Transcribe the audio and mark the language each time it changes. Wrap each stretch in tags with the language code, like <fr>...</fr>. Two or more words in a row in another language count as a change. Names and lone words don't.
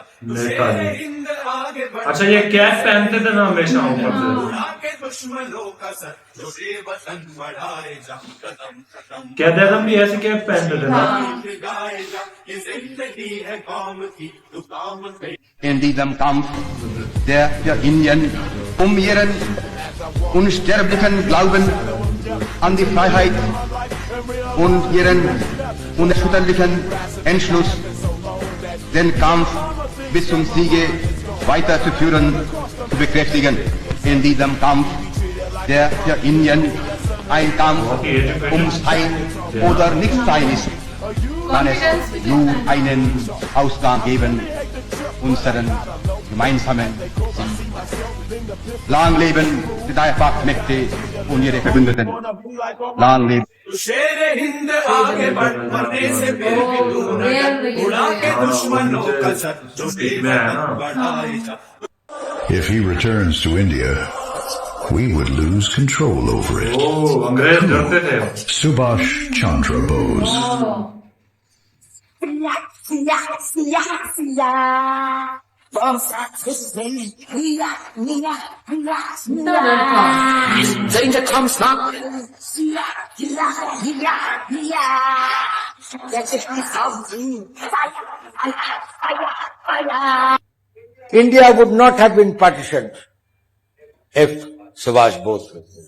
<hi>हिंद आगे बढ़। अच्छा, ये कैप पहनते थे ना हमेशा ऊपर से। उड़ा के दुश्मनों का सर जो वतन बढ़ाएगा। कदम कदम कहते हम भी ऐसे कैप पहनते थे ना। गाएगा, ये जिंदगी है कौम की, तू काम पे।</hi> <de>In diesem Kampf, der für Indien ihren unsterblichen Glauben an die Freiheit und ihren unerschütterlichen Entschluss, den Kampf bis zum Siege weiterzuführen, zu bekräftigen. In diesem Kampf, der für Indien ein Kampf ums Sein oder Nichtsein ist, kann es nur einen Ausgang geben, unseren gemeinsamen Sinn. Lang leben die Dreifachmächte und ihre Verbündeten. Lang leben.</de> <hi>शेर हिंद आगे बढ़ मरने से फिर भी तू न डर, उड़ा के दुश्मनों का सर जो वतन बढ़ाएगा।</hi> <en>If he returns to India, we would lose control over it.</en> <hi>ओह, अंग्रेज डरते थे। Subhash Chandra Bose.</hi> <en>Danger comes now. India would not have been partitioned if Subhash Bose was there.</en>